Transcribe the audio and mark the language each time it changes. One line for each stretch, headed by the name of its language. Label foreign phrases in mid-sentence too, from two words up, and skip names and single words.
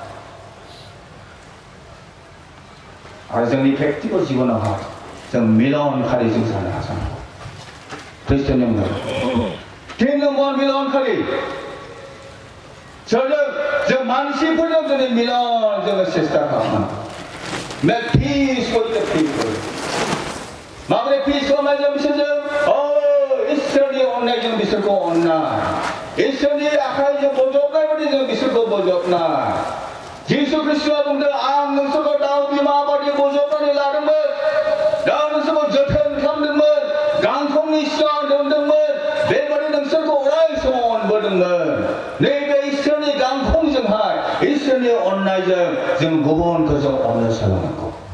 Bodo: आरो जोंनि प्रेक्टिकल जिबनावहा जों मिलनखारि जों जानो हाजानांगौ ख्रिस्टियान तिन नम्बर मिलनखारि सोरजों जों मानसिफोरजों जोंनि मिलन जोङो सेस्था खालामनांगौ
English: make peace with the people
Bodo: माबोरै peace खालामनाय जों बिसोरजों इसोरनि अननायजों बिसोरखौ अननाय इसोरनि आखाइजों बजबनाय बायदि जों बिसोरखौ बजबनाय जिसु ख्रिस्टआ बुंदों आं नोंसोरखौ दाउ बिमा बायदि बजबनानै लादोंमोन दाउ नोंसोरखौ जोथोन खालामदोंमोन गांखंनि सिगां दोनदोंमोन बेबायदि नोंसोरखौ अराय समाव अनबोदोंमोन नैबे इसोरनि गांखंजोंहाय इसोरनि अननायजों जों गुबुनखौ जों अननो सोलोंनांगौ